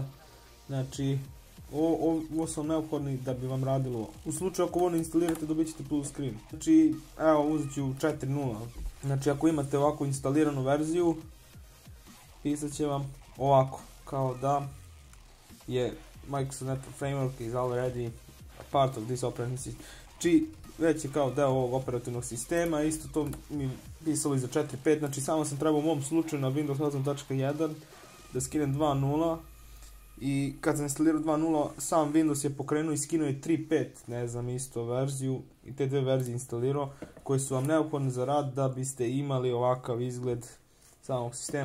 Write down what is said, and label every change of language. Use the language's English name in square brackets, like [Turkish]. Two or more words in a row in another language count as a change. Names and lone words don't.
[Bosnian] Znači, ovo su neophodni da bi vam radilo. U slučaju ako ovo ne instalirate dobit ćete [English] full screen. [Bosnian] Znači, evo uzet ću 4.0. Znači ako imate ovako instaliranu verziju pisat će vam ovako, kao da je [English] Microsoft Network Framework is already a part of this operating system. [Bosnian] Či već je kao deo ovog operativnog sistema, isto to mi pisalo i za 4.5, znači samo sam trebao u mom slučaju na Windows 8.1 da skinem 2.0 i kad sam instalirao 2.0 sam Windows je pokrenuo i skinuo je 3.5, ne znam, isto verziju i te dve verzije instalirao koje su vam neophodne za rad da biste imali ovakav izgled samog sistema.